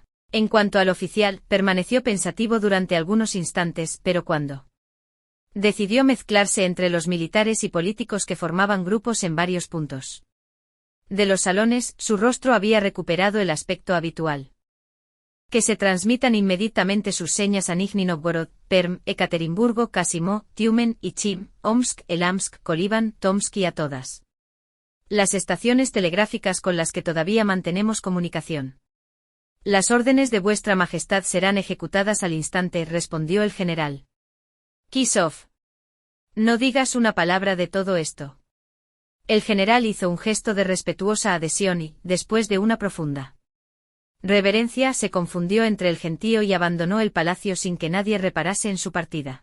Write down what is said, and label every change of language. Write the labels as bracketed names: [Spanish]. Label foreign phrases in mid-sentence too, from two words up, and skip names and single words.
[Spanish] En cuanto al oficial, permaneció pensativo durante algunos instantes, pero cuando decidió mezclarse entre los militares y políticos que formaban grupos en varios puntos de los salones, su rostro había recuperado el aspecto habitual. Que se transmitan inmediatamente sus señas a Nizhny Novgorod, Perm, Ekaterimburgo, Kasimo, Tiumen, Ichim, Omsk, Elamsk, Kolivan, Tomsk y a todas las estaciones telegráficas con las que todavía mantenemos comunicación. Las órdenes de vuestra majestad serán ejecutadas al instante, respondió el general Kisov. No digas una palabra de todo esto. El general hizo un gesto de respetuosa adhesión y, después de una profunda reverencia, se confundió entre el gentío y abandonó el palacio sin que nadie reparase en su partida.